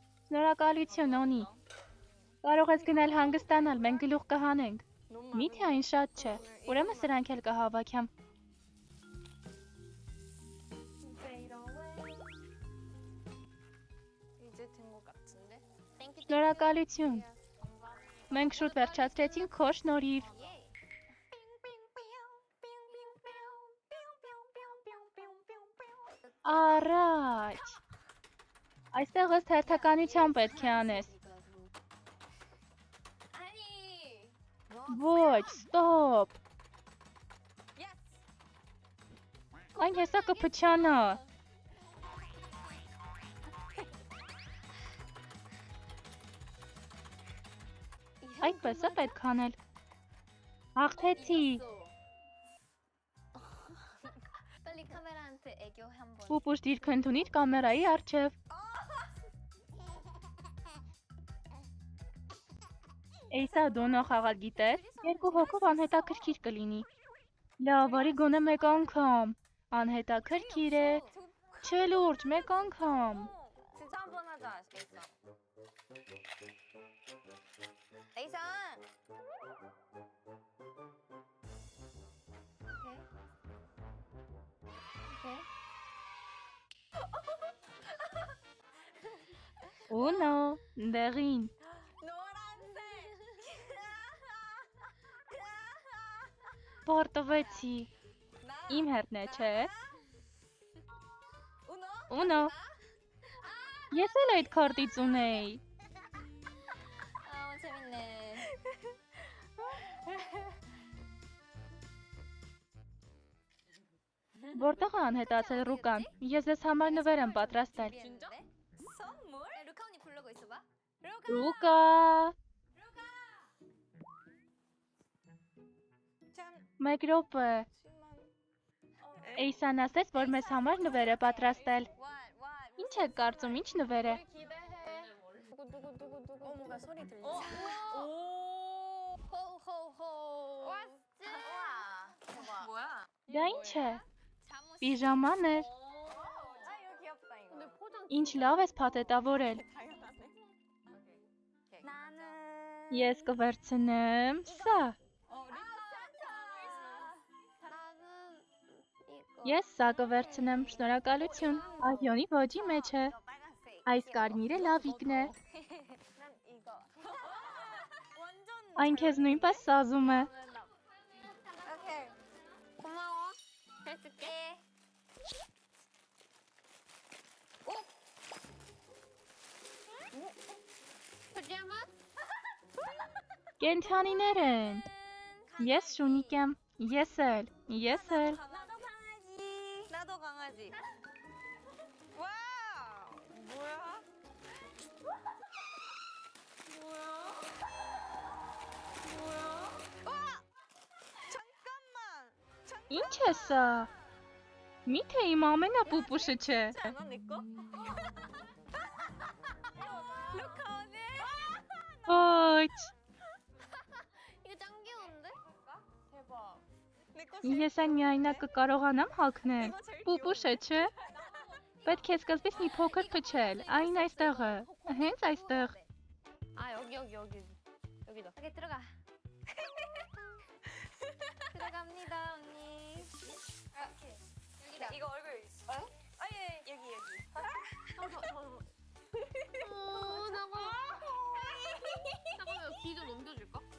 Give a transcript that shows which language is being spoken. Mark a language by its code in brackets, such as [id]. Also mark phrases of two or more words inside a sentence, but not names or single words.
[hy] Շնորհակալություն, Օնի։ Կարող ես գնալ հանգստանալ, մենք գլուխ կհանենք։ Միթե այն շատ չէ, ուրեմն սրանք էլ կհավաքեմ։ [ko] 이제 된 것 같은데? [hy] Շնորհակալություն։ Մենք շուտ վերջացրեցինք քո շնորհիվ։ Առաջ։ Այստեղ ըստ հերթականության պետք է անես։ Ոչ, ստոպ։ Այն հեսա կփչանա։ Այդպես է պետք անել։ Հաղթեցի։ [ko] 빨리 카메라한테 애교 한번. [hy] Պուպուշ դիրք ընդունիր կամերայի առջև։ Էյսա դոնո խաղալ գիտես, երկու հոգով անհետաքրքիր կլինի։ Լավ, արի գոնե մեկ անգամ։ Անհետաքրքիր է։ Չէ լուրջ, մեկ անգամ։ [ko] 진짜 한 번 하자, 에이상. 오케이. [hy] Ունո, դեղին։ Պարտվեցի։ Իմ հերթն է, չէ։ Ունո։ Ես էլ այդ քարտից ունեի։ [ko] 재밌네. [hy] Որտեղ է անհետացել Ռուկան։ Ես ես համար նվեր եմ պատրաստել։ [ko] 선물? 루카 언니 부르고 있어봐. [hy] Ռուկա։ Մեկ րոպե։ Էյսան ասեց, որ մեզ համար նվեր է պատրաստել։ Ինչ եք կարծում, ինչ նվեր է։ [ko] 뭔가 소리 들리지? 호호호. 우와, 대박. 뭐야? [hy] Դա ինչ է։ Պիժաման է։ [ko] 아, 이거 귀엽다, 이거. 근데 포장 [hy] Ինչ լավ ես փաթեթավորել։ [ko] 나는 [hy] Ես կվերցնեմ սա։ [ko] 나는 이거. [hy] Ես սա կվերցնեմ, շնորհակալություն։ Ահյոնի ոճի մեջ է։ [ko] 빨간색. [hy] Այս կարմիրը լավիկն է։ [ko] 난 이거. 완전 [hy] Այն քեզ նույնպես սազում է։ [ko] 오케이. 고마워. 해줄게. 파자마? [hy] Կենթանիներ են։ Ես շունիկ եմ։ Ես էլ։ [ko] 나도 강아지. 나도 강아지. 와우. 뭐야? 와! 잠깐만. [hy] Ինչ է սա։ Միթե իմ ամենապուպուշը չէ։ [ko] 않아 내 거? 루카 언니. [hy] Ոչ։ [ko] 이거 짱 귀여운데? 대박. 내거 [hy] Ես այն միայնակ կկարողանամ հագնել։ [ko] 이거 제일 [hy] Պուպուշ է, չէ։ Պետք է սկզբից մի փոքր փչել։ Այն այստեղ է։ Հենց այստեղ։ [ko] 아 여기다. 여기 들어가. 들어갑니다 언니. 여기다. 이거 얼굴 있어? 아, 예, 여기. 잠깐만 귀 좀 넘겨줄까?